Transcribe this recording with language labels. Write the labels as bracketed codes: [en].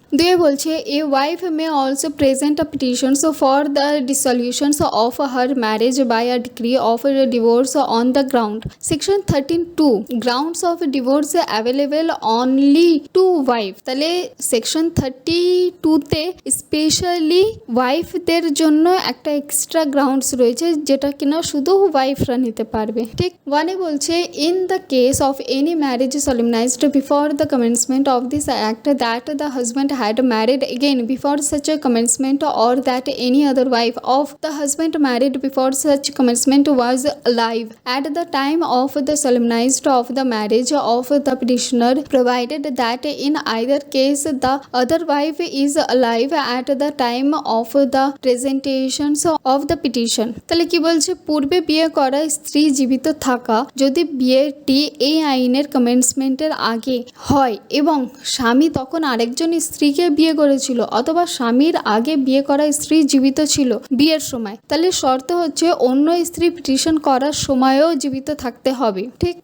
[bn] দুয়ে বলছে [en] A wife may also present a petition for the dissolution of her marriage by a decree of divorce on the ground section 13(2) grounds of divorce available only to wife. [bn] তাহলে section 32-তে specially ওয়াইফদের জন্য একটা extra grounds রয়েছে যেটা কিনা শুধু ওয়াইফরা নিতে পারবে, ঠিক। ওয়ানে বলছে [en] In the case of any marriage solemnized before the commencement of this act that the husband had married again before such a commencement, or that any other wife of the husband married before such commencement was alive at the time of the solemnized of the marriage of the petitioner, provided that in either case the other wife is alive at the time of the presentation of the petition। [bn] তাহলে কি বলছে, পূর্বে বিয়ে করা স্ত্রী জীবিত থাকা যদি বিয়েটি এই আইনের কমেন্সমেন্টের আগে হয় এবং স্বামী তখন আরেকজন স্ত্রীকে বিয়ে করেছিল, অথবা স্বামীর আগে বিয়ে করা স্ত্রী জীবিত ছিল বিয়ের সময়, তাহলে শর্ত হচ্ছে অন্য স্ত্রী পিটিশন করার সময়ও জীবিত থাকতে হবে, ঠিক।